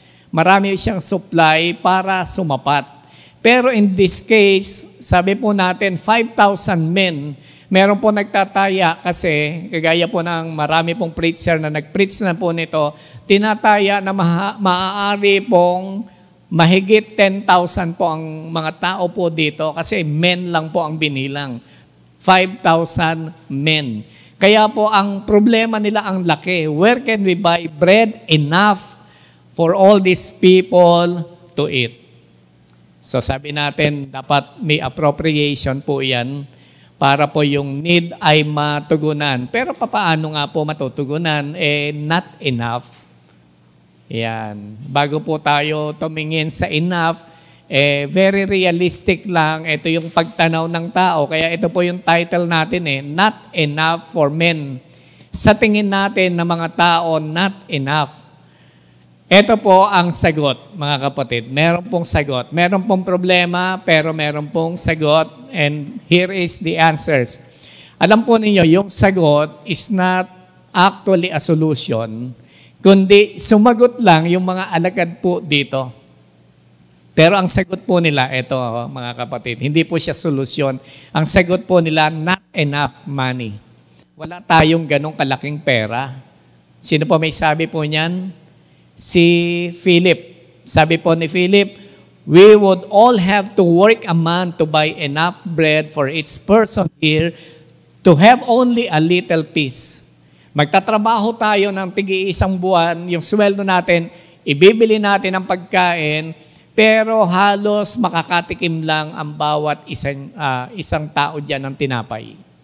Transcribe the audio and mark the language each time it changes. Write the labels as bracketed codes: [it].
[tl] Marami siyang supply para sumapat. Pero in this case, sabi po natin, 5,000 men, meron po nagtataya kasi, kagaya po ng marami pong preacher na nag-preach na po nito, tinataya na maaari pong mahigit 10,000 po ang mga tao po dito kasi men lang po ang binilang. [en] 5,000 men. [tl] Kaya po ang problema nila ang laki. [en] Where can we buy bread enough for all these people to eat? [tl] So sabi natin, dapat may appropriation po yan para po yung need ay matugunan. Pero papaano nga po matutugunan? [en] Not enough. [tl] Yan. Bago po tayo tumingin sa enough, very realistic lang. Ito yung pagtanaw ng tao. Kaya ito po yung title natin, [en] Not Enough for Men. [tl] Sa tingin natin na mga tao, [en] not enough. [tl] Ito po ang sagot, mga kapatid. Meron pong sagot. Meron pong problema, pero meron pong sagot. [en] And here is the answers. [tl] Alam po ninyo, yung sagot [en] is not actually a solution, [tl] kundi sumagot lang yung mga alagad po dito. Pero ang sagot po nila, ito mga kapatid, hindi po siya solusyon. Ang sagot po nila, [en] not enough money. [tl] Wala tayong ganong kalaking pera. Sino po may sabi po niyan? Si Philip. Sabi po ni Philip, [en] we would all have to work a month to buy enough bread for each person here to have only a little piece. [tl] Magtatrabaho tayo ng tigi-isang buwan, yung sweldo natin, ibibili natin ang pagkain, pero halos makakatikim lang ang bawat isang tao dyan ng tinapay.